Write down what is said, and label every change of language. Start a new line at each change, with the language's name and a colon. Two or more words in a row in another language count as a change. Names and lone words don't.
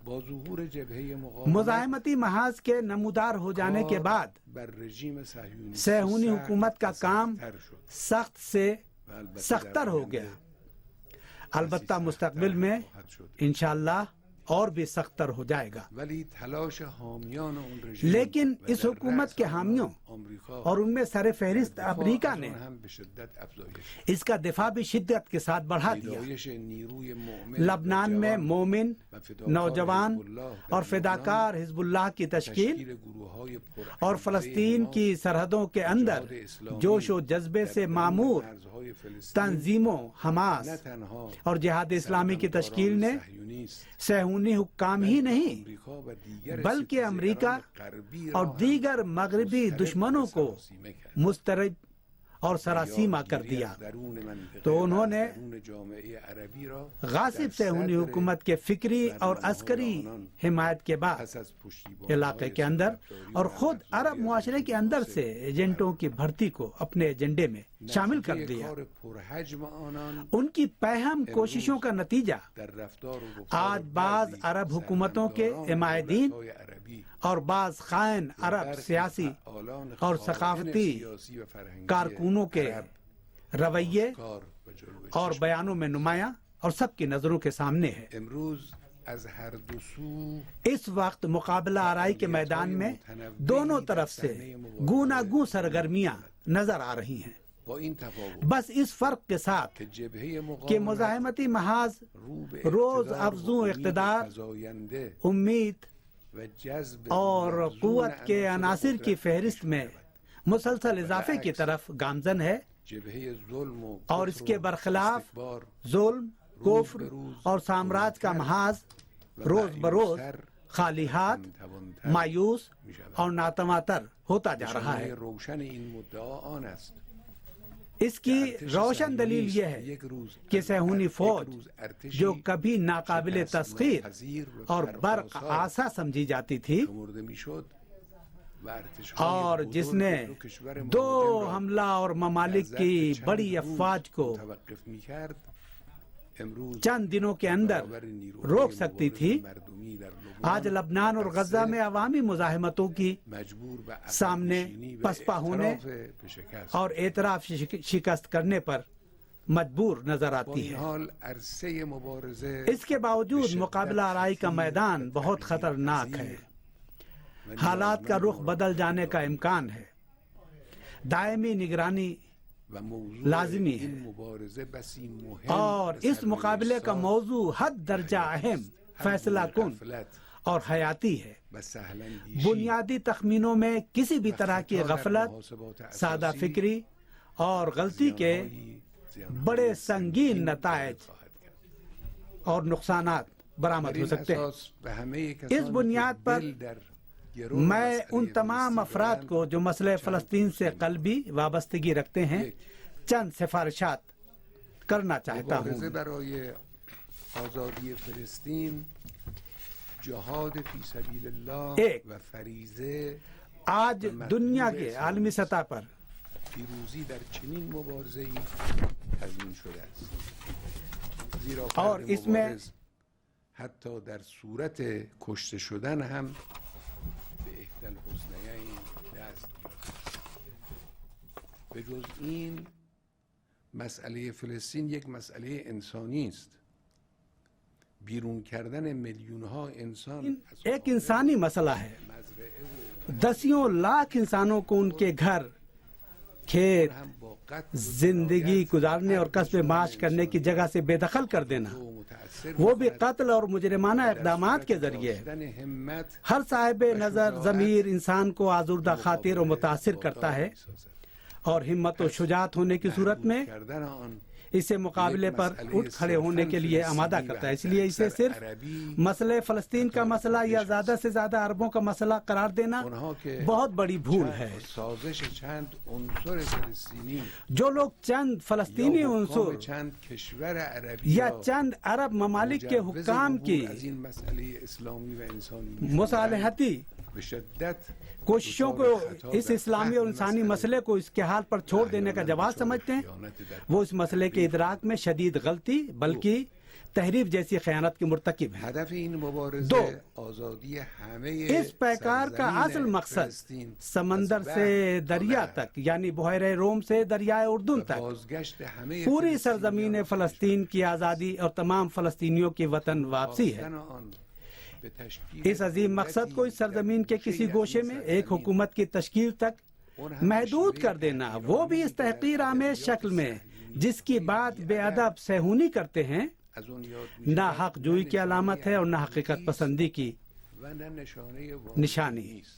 Persian: با ظهور جبهه مقاومت
Urdu: مزاحمتی محاذ کے نمودار ہو جانے کے بعد
Persian: بر رژیم صهیونیستی
Urdu: صہیونی حکومت کا کام
Persian: سخت‌تر شد.
Urdu: سخت سے
Persian: و البته
Urdu: سختتر
Persian: در
Urdu: ہو
Persian: آینده
Urdu: گیا، البتہ مستقبل میں
Persian: خواهد شد.
Urdu: انشاءاللہ اور بھی سختتر ہو جائے گا.
Persian: ولی تلاش حامیان اون رژیم
Urdu: لیکن
Persian: و
Urdu: اس
Persian: در
Urdu: حکومت
Persian: رأس
Urdu: کے
Persian: آن
Urdu: حامیوں
Persian: آمریکا
Urdu: اور ان میں سر فہرست
Persian: دفاع
Urdu: امریکہ
Persian: از
Urdu: نے
Persian: آن هم به شدت افزایش
Urdu: اس کا دفاع بھی شدت کے ساتھ بڑھا دیا.
Persian: پیدایش نیروی مؤمن
Urdu: لبنان میں
Persian: جوان
Urdu: مومن
Persian: و فداکار
Urdu: نوجوان
Persian: حزب اللہ در
Urdu: اور فداکار حزب اللہ کی تشکیل
Persian: تشکیل گروه‌های پر
Urdu: اور فلسطین کی سرحدوں کے اندر جوش و جذبے سے معمور
Persian: مرزهای فلسطین
Urdu: تنظیموں حماس
Persian: نه تنها
Urdu: اور جہاد اسلامی کی تشکیل نے
Persian: صهیونی است،
Urdu: صہیونی حکام ہی نہیں
Persian: امریکا و دیگر
Urdu: بلکہ امریکہ
Persian: غربی
Urdu: اور
Persian: را هم
Urdu: دیگر مغربی مسترد دشمنوں کو
Persian: سراسیمه کرد.
Urdu: مسترد اور سراسیمہ کر
Persian: یادگیری
Urdu: دیا.
Persian: از درون منطقه
Urdu: تو
Persian: و
Urdu: انہوں
Persian: از
Urdu: نے
Persian: درون جامعه عربی را
Urdu: غاصب
Persian: در
Urdu: صہیونی
Persian: صدر
Urdu: حکومت کے فکری اور عسکری حمایت کے بعد
Persian: پس از پشتیبانی
Urdu: علاقے کے اندر اور خود عرب معاشرے کے اندر سے ایجنٹوں کی بھرتی کو اپنے ایجنڈے میں شامل کر دیا.
Persian: کار پرحجم آنان
Urdu: ان کی پہم کوششوں کا نتیجہ
Persian: در رفتار و گفتار
Urdu: آج بعض
Persian: بعضی
Urdu: عرب حکومتوں کے
Persian: سرمایه‌داران حمایتین دولت‌های عربی
Urdu: اور بعض خائن
Persian: و
Urdu: عرب
Persian: برخی
Urdu: سیاسی
Persian: فعالان
Urdu: اور
Persian: خائن
Urdu: ثقافتی
Persian: سیاسی و فرهنگی
Urdu: کارکنوں کے
Persian: عرب
Urdu: رویے
Persian: کار و جلوه
Urdu: اور
Persian: چشم.
Urdu: بیانوں میں نمایاں اور سب کی نظروں کے سامنے ہے.
Persian: امروز از هر دو سو
Urdu: اس وقت مقابلہ آرائی کے میدان میں دونوں طرف سے گوناگون سرگرمیاں نظر آ رہی ہیں،
Persian: با این تفاوت
Urdu: بس اس فرق کے ساتھ
Persian: که جبهه
Urdu: کہ
Persian: مقاومت
Urdu: مزاحمتی محاذ
Persian: رو به
Urdu: روز
Persian: اقتدار
Urdu: افزوں
Persian: و امید
Urdu: اقتدار،
Persian: فزاینده
Urdu: امید
Persian: و جذب
Urdu: اور مبذول قوت کے عناصر کی
Persian: قدرت
Urdu: فہرست میں مسلسل اضافے کی طرف گامزن ہے،
Persian: جبهه ظلم و
Urdu: اور
Persian: کفر
Urdu: اس کے
Persian: و
Urdu: برخلاف
Persian: استکبار
Urdu: ظلم، کفر اور سامراج کا محاذ روز بروز خالی ہاتھ، مایوس اور ناتماتر ہوتا جا رہا ہے.
Persian: نشانه روشن این مدعا آن است
Urdu: اس کی روشن دلیل یہ ہے کہ صہیونی فوج جو کبھی ناقابل تسخیر اور برق آسا سمجھی جاتی تھی
Persian: شمرده میشد و ارتش‌های
Urdu: اور جس
Persian: بزرگ
Urdu: نے
Persian: دو کشور
Urdu: دو
Persian: مهاجم را
Urdu: حملہ اور ممالک
Persian: در
Urdu: کی
Persian: ظرف
Urdu: بڑی
Persian: چند روز
Urdu: افواج کو
Persian: متوقف میکرد، امروز
Urdu: چند دنوں کے اندر
Persian: برابر نیروهای
Urdu: روک سکتی تھی.
Persian: مبارزه مردمی در لبنان
Urdu: آج لبنان اور غزہ میں عوامی مزاحمتوں کی
Persian: مجبور به عقب
Urdu: سامنے
Persian: نشینی و
Urdu: پسپا ہونے
Persian: اعتراف به شکست.
Urdu: اور اعتراف شکست کرنے پر مجبور نظر
Persian: با
Urdu: آتی
Persian: این
Urdu: ہے.
Persian: حال عرصه مبارزه
Urdu: اس کے باوجود مقابلہ آرائی کا میدان بہت خطرناک ہے. حالات کا رخ بدل جانے کا امکان ہے.
Persian: دائمی نگرانی و موضوع
Urdu: لازمی
Persian: این
Urdu: ہے.
Persian: مبارزه بسی مهم
Urdu: اور
Persian: و
Urdu: اس مقابلے کا
Persian: سرنوشت
Urdu: موضوع حد درجہ اہم، فیصلہ کن
Persian: غفلت
Urdu: اور حیاتی ہے.
Persian: و سهلاندیشی
Urdu: بنیادی تخمینوں میں کسی بھی طرح کی
Persian: خطا در
Urdu: غفلت،
Persian: محاسبات اساسی
Urdu: سادہ فکری اور غلطی کے
Persian: زیانهایی
Urdu: بڑے سنگین نتائج
Persian: خواهد کرد.
Urdu: اور نقصانات برآمد
Persian: در
Urdu: ہو
Persian: این
Urdu: سکتے ہیں.
Persian: اساس به همه کسانی
Urdu: اس بنیاد
Persian: که
Urdu: پر
Persian: دل در گرو
Urdu: میں
Persian: مسئله
Urdu: ان تمام
Persian: فلسطین
Urdu: افراد
Persian: دارند،
Urdu: کو جو مسئلہ فلسطین سے قلبی وابستگی رکھتے ہیں چند سفارشات کرنا چاہتا
Persian: مبارزه
Urdu: ہوں.
Persian: برای آزادی فلسطین جهاد
Arabic: فی سبیل الله
Urdu: ایک،
Persian: و فریضه
Urdu: آج دنیا کے عالمی سطح پر
Persian: پیروزی در چنین مبارزه‌ای تضمین شده است، زیرا
Urdu: اور
Persian: فرد
Urdu: اس میں
Persian: مبارز حتی در صورت کشته شدن هم به
Arabic: احدی الحسنیین
Persian: دست می‌یابد. به جز این مسئله فلسطین یک مسئله انسانی است. بیرون کردن میلیون‌ها انسان از
Urdu: ایک انسانی مسئلہ ہے.
Persian: مزرعه و
Urdu: دسیوں لاکھ انسانوں کو ان کے گھر، کھیت،
Persian: هم با قتل و
Urdu: زندگی گزارنے اور کسب معاش کرنے کی جگہ سے بے دخل کر دینا،
Persian: و متأثر
Urdu: وہ بھی
Persian: می‌کند.
Urdu: قتل اور مجرمانہ اقدامات کے ذریعے.
Persian: داشتن همت
Urdu: ہر صاحب نظر ضمیر انسان کو آزردہ خاطر و متاثر کرتا ہے، اور ہمت و شجاعت ہونے کی صورت میں
Persian: کردن آن
Urdu: اسے مقابلے پر اٹھ کھڑے ہونے کے لیے آمادہ کرتا ہے. اس لیے اسے صرف مسئلہ فلسطین کا مسئلہ یا زیادہ سے زیادہ عربوں کا مسئلہ قرار دینا بہت بڑی بھول ہے.
Persian: سازش چند عنصر فلسطینی
Urdu: جو لوگ چند فلسطینی عنصر
Persian: چند کشور عربی
Urdu: یا چند عرب ممالک کے حکام کی
Persian: از این مسئله اسلامی و انسانی
Urdu: مصالحتی
Persian: به شدت
Urdu: کوششوں کو اس اسلامی اور انسانی مسئلے کو اس کے حال پر چھوڑ دینے کا جواز سمجھتے ہیں، وہ اس مسئلے کے ادراک میں شدید غلطی بلکہ تحریف جیسی خیانت کے مرتکب ہیں.
Persian: هدف این
Urdu: دو،
Persian: مبارزه آزادی همه
Urdu: اس پیکار کا اصل مقصد سمندر سے دریا تک یعنی بحیرہ روم سے دریائے اردن تک
Persian: بازگشت همه
Urdu: پوری سرزمین فلسطین کی آزادی اور تمام فلسطینیوں کی وطن واپسی ہے. اس عظیم مقصد کو اس سرزمین کے کسی گوشے میں ایک حکومت کی تشکیل تک محدود کر دینا، وہ بھی اس تحقیر آمیز شکل میں جس کی بات بے ادب صہیونی کرتے ہیں، نہ حق جوئی کی علامت ہے اور نہ حقیقت پسندی کی نشانی.